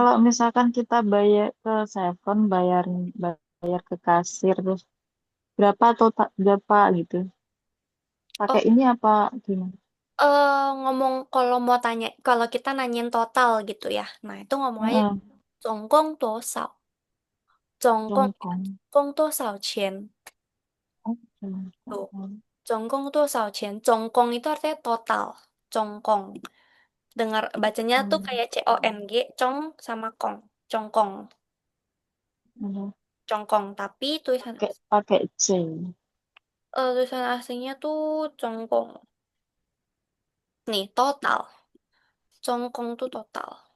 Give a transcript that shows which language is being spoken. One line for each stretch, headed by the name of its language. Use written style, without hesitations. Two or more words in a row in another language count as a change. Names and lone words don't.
Indonesian: Kalau misalkan kita bayar ke Seven, bayar ke kasir terus berapa total berapa gitu? Oh, Pakai ini apa gimana? ngomong kalau mau tanya, kalau kita nanyain total gitu ya. Nah, itu ngomong aja Heeh,
Chinese: 总共多少?总共
Indonesian: jongkong.
Chinese: 共多少钱?
Indonesian: Oh, Tuh. jongkong.
Chinese: 总共多少钱? 总共
Indonesian: itu artinya total.
Chinese: 总共.
Indonesian: Dengar bacanya tuh Hmm, kayak CONG, cong sama kong. Congkong. iya. Congkong, tapi tulisan Pakai C. tulisan aslinya tuh congkong. Nih, total. Congkong tuh total.